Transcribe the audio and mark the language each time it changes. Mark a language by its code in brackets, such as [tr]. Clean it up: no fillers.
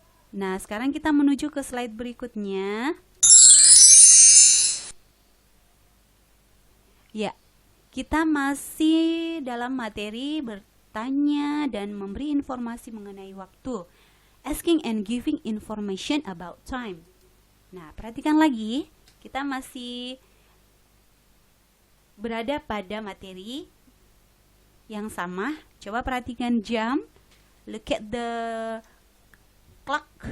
[id] Nah, sekarang kita menuju ke slide berikutnya. Ya, kita masih dalam materi bertanya dan memberi informasi mengenai waktu. [en] Asking and giving information about time. [id] Nah, perhatikan lagi, kita masih berada pada materi yang sama. Coba perhatikan jam. [en] Look at the clock.